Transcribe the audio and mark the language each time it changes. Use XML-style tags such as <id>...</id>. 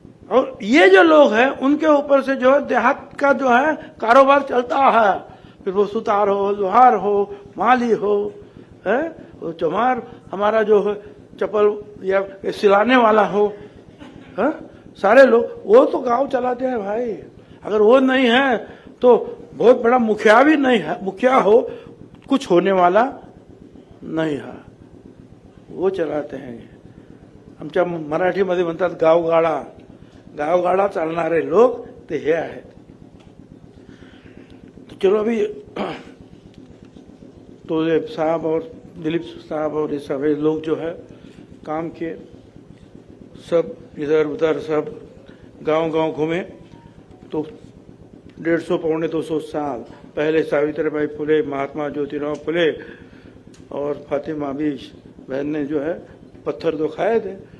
<hi>और ये जो लोग हैं उनके ऊपर से जो है देहात का जो है कारोबार चलता है, फिर वो सुतार हो, लोहार हो, माली हो, है वो चमार हमारा जो है चप्पल या सिलाने वाला हो, है सारे लोग वो तो गांव चलाते हैं भाई। अगर वो नहीं है तो बहुत बड़ा मुखिया भी नहीं है, मुखिया हो कुछ होने वाला</hi> <mr>नाही हा,</mr> <hi>वो चलाते हैं।</hi> <mr>आमच्या मराठीमध्ये म्हणतात गावगाडा, गावगाडा चालणारे लोग ते हे आहेत।</mr> <hi>तो चलो अभी तो साहब और दिलीप साहब और ये सब लोग जो है काम किए, सब इधर उधर सब गांव-गांव घूमे। तो 150 पौने 200 साल पहले सावित्रीबाई फुले, महात्मा ज्योतिराव फुले और फातिमा बीश बहन ने जो है पत्थर तो खाए थे।</hi>